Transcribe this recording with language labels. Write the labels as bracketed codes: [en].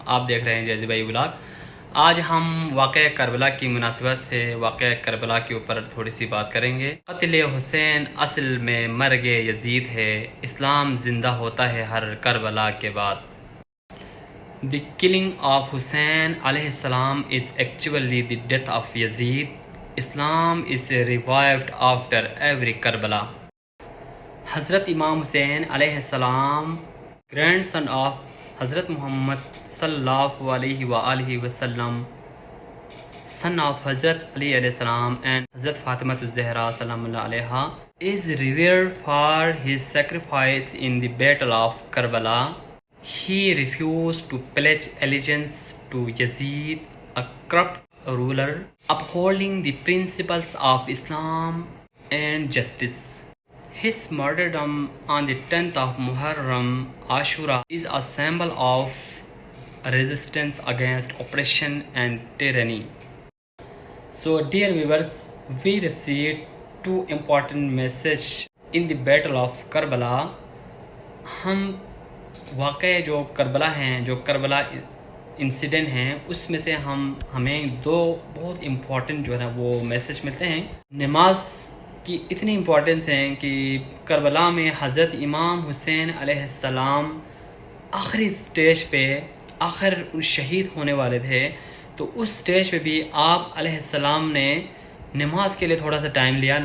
[ur] آپ دیکھ رہے ہیں جیزی بھائی ولاگ. آج ہم واقعہ کربلا کی مناسبت سے واقعہ کربلا کے اوپر تھوڑی سی بات کریں گے. قتل حسین اصل میں مرگ یزید ہے. اسلام زندہ ہوتا ہے ہر کربلا کے بعد. [en] The killing of Hussein alayhi salam is actually the death of Yazid. Islam is revived after every Karbala. حضرت امام Hussein علیہ السلام grandson of حضرت Muhammad صلی اللہ علیہ وآلہ وسلم, son of حضرت علی علیہ السلام and حضرت فاطمہ الزہرا سلام اللہ علیہا, is revered for his sacrifice in the battle of Karbala. He refused to pledge allegiance to Yazid, a corrupt ruler, upholding the principles of Islam and justice. His martyrdom on the 10th of Muharram, Ashura, is a symbol of resistance against oppression and tyranny. So, dear viewers, we received two important messages in the Battle of Karbala. [ur] ہم واقع جو کربلا ہیں, جو Karbala incident ہیں, اس میں سے ہمیں دو بہت امپورٹنٹ جو ہے نا وہ میسج ملتے ہیں. نماز کی اتنی امپورٹنس ہے کہ کربلا میں حضرت امام حسین علیہ السلام آخری سٹیج پہ آخر شہید ہونے والے تھے, تو اس سٹیج پہ بھی آپ علیہ السلام نے نماز کے لیے تھوڑا سا ٹائم لیا.